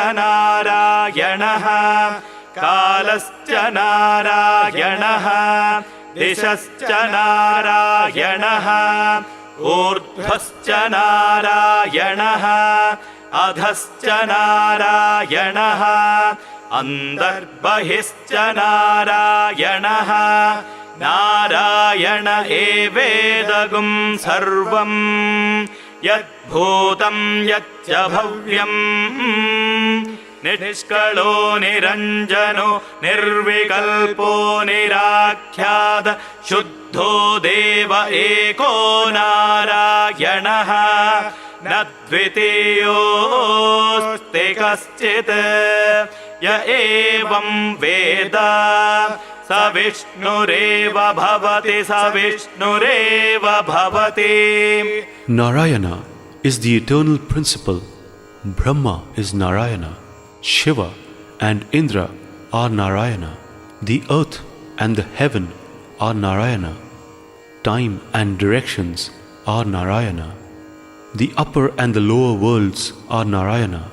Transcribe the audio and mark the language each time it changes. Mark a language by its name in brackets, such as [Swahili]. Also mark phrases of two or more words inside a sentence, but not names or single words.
[Sanskrit] नारायणः कालश्च नारायणः दिशश्च नारायणः ऊर्ध्वश्च नारायणः अधश्च नारायणः अन्तर्बहिश्च नारायणः नारायण एवेदं सर्वम् यत् भूतम् यच्च भव्यम् निष्कलो निरञ्जनो निर्विकल्पो निराख्यातः शुद्धो देव एको नारायणः नद्वितीयोऽस्ति कश्चित् य एवं वेद स विष्णुरेव भवति स विष्णुरेव भवति Sa Vishnureva bhavati. [English] Narayana is the eternal principle. Brahma is Narayana. Shiva and Indra are Narayana. The earth and the heaven are Narayana. Time and directions are Narayana. The upper and the lower worlds are Narayana.